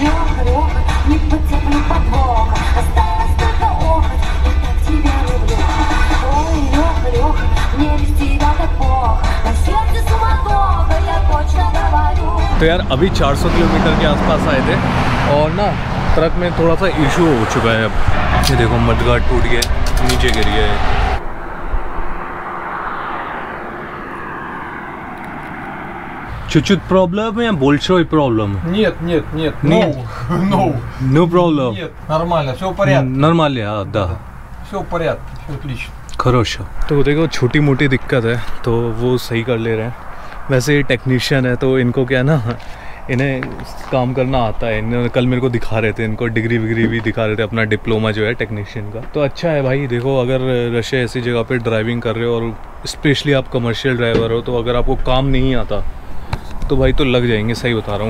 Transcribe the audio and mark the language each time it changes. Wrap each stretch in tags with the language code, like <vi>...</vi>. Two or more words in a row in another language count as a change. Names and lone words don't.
<hi>तो यार अभी 400 किलोमीटर के आसपास आए थे, और ना ट्रक में थोड़ा सा इशू हो चुका है। अब ये देखो मडगार्ड टूट गया, नीचे गिर गया है।</hi> <ru>Чуть-чуть проблем या большой проблем? Нет,</ru> <en>No problem.</en> <ru>Нет, нормально, все в порядке. Нормально, да. Все в порядке, все отлично. Хорошо.</ru> <hi>तो देखो छोटी मोटी दिक्कत है तो वो सही कर ले रहे हैं। वैसे ये टेक्नीशियन है, तो इनको क्या है ना, इन्हें काम करना आता है। इन्होंने कल मेरे को दिखा रहे थे, इनको डिग्री विग्री भी दिखा रहे थे, अपना डिप्लोमा जो है टेक्नीशियन का। तो अच्छा है भाई। देखो अगर रशिया ऐसी जगह पे ड्राइविंग कर रहे हो, और स्पेशली आप</hi> <en>commercial driver</en> <hi>हो, तो अगर आपको काम नहीं आता तो भाई तो लग जाएंगे, सही बता रहा हूँ।</hi>